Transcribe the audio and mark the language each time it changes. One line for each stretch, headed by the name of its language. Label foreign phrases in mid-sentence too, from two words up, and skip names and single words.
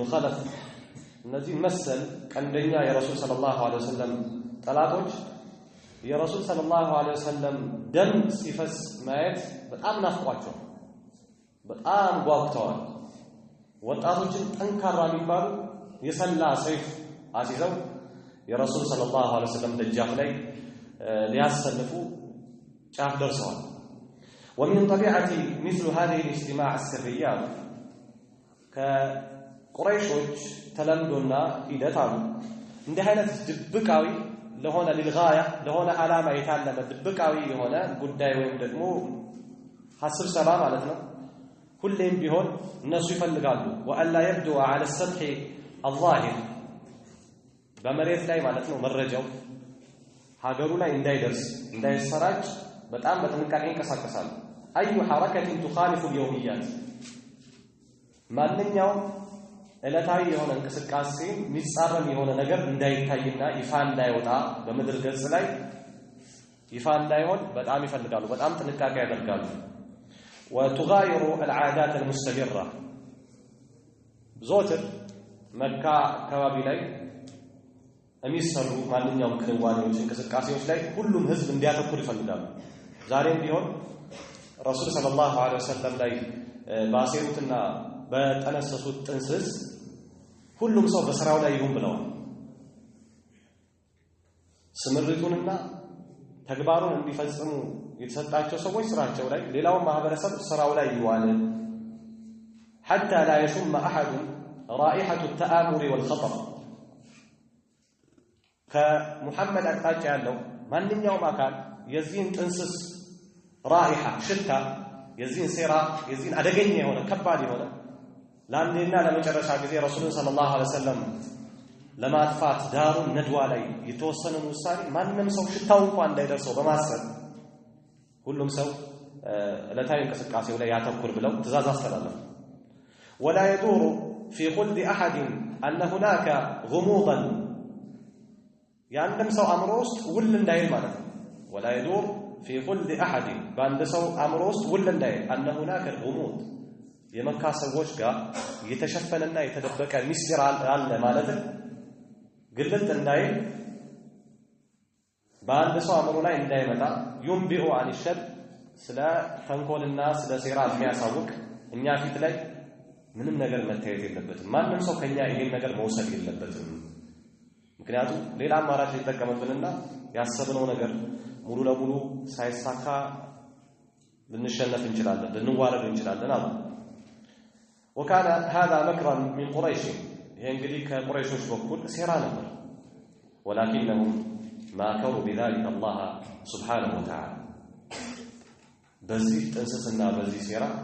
Amharic: ኸለፍ እነዚህ መሰል ቀንደኛ የረሱል
Arabic: صلى الله عليه وسلم
Amharic: ጠላቶች የረሱል
Arabic: صلى الله عليه وسلم
Amharic: ደም ሲፈስ ማየት በጣም ናፍቋቸው በጣም ጓጉተዋል። ወጣቶችን ጠንካራ የሚባሉ የሰላ ሰይፍ አሲዘው የረሱል
Arabic: صلى الله عليه وسلم
Amharic: ደጃፍ ላይ ሊያሰልፉ ጫፍ ደርሰዋል።
Arabic: ومن طبيعه مثل هذه الاجتماع السريه
Amharic: ከቁረይሾች ተለምዶና ሂደት አሉ እንደ አይነት ድብቃዊ ለሆነ للغايه ለሆነ ዓላማ የታለመ ድብቃዊ የሆነ ጉዳይ ወይም ደግሞ ሐሳብ ማለት ነው። ሁሌም ቢሆን እነሱ ይፈልጋሉ
Arabic: وألا يبدو على السطح الظاهر
Amharic: በመሬት ላይ ማለት ነው መረጃው ሀገሩ ላይ እንዳይደርስ እንዳይሰራጭ በጣም በጥንቃቄ እንቀሳቀሳሉ። አዩ
Arabic: حركه تخالف اليوميات
Amharic: ማንኛውም ዕለታዊ የሆነ እንቅስቃሴ የሚጻረም የሆነ ነገር እንዳይታይና ይፋ እንዳይወጣ በምድር ገጽ ላይ ይፋ እንዳይሆን በጣም ይፈልጋሉ። በጣም ጥንቃቄ ያደርጋሉ።
Arabic: وتغاير العادات المستمره
Amharic: ዞትር መካ አካባቢ ላይ የሚሰሩ ማንኛውም ክንዋኔዎች እንቅስቃሴዎች ላይ ሁሉም ህዝብ እንዲያተኩር ይፈልጋሉ። ዛሬም ቢሆን ረሱል
Arabic: صلى الله عليه وسلم
Amharic: ላይ ባሴሩትና በተነሰሱት ጥንስስ ሁሉም ሰው በስራው ላይ ይሁን ብለዋል። ስምሪቱንና ተግባሩን እንዲፈጽሙ የተሰጣቸው ሰዎች ስራቸው ላይ ሌላው ማህበረሰብ ስራው ላይ ይዋል
Arabic: حتى لا يشم احد رائحه التآمر والخطر
Amharic: ከሙሐመድ አቅጣጫ ያለው ማንኛውም አካል የዚህን ጥንስስ ራኢሃ ሽታ የዚህን ሴራ የዚህን አደገኛ የሆነ ከባድ የሆነ ለአንዴና ለመጨረሻ ጊዜ ረሱሉን
Arabic: صلى الله عليه وسلم
Amharic: ለማጥፋት ዳሩን ነድዋ ላይ የተወሰነውን ውሳኔ ማንም ሰው ሽታው እንኳን እንዳይደርሰው በማሰብ ሁሉም ሰው ዕለታዊ እንቅስቃሴው ላይ ያተኩር ብለው ትእዛዝ አስተላለፉ።
Arabic: ولا يدور في خلد أحد أن هناك غموضا
Amharic: ያንድም ሰው አእምሮ ውስጥ ውል እንዳይል ማለት ነው።
Arabic: ولا يدور في خلد أحد
Amharic: በአንድ ሰው አእምሮ ውስጥ ውል እንዳይል
Arabic: أن هناك غموض
Amharic: የመካ ሰዎች ጋር የተሸፈነና የተደበቀ ሚስጥር አለ ማለት ግልጥ እንዳይል በአንድ ሰው አእምሮ ላይ እንዳይመጣ
Arabic: ينبئ عن الشر
Amharic: ስለ ተንኮልና ስለ ሴራ የሚያሳውቅ እኛ ፊት ላይ ምንም ነገር መታየት የለበትም። ማንም ሰው ከኛ ይሄን ነገር መውሰድ የለበትም። ምክንያቱም ሌላ አማራጭ ሊጠቀምብንና ያሰብነው ነገር ሙሉ ለሙሉ ሳይሳካ ልንሸነፍ እንችላለን፣ ልንዋረድ እንችላለን አሉ።
Arabic: وكان هذا مكرا من قريش
Amharic: ይሄ እንግዲህ ከቁረይሾች በኩል ሴራ ነበር።
Arabic: ولكنهم ماكروا بذلك الله سبحانه وتعالى
Amharic: በዚህ ጥንስስና በዚህ ሴራ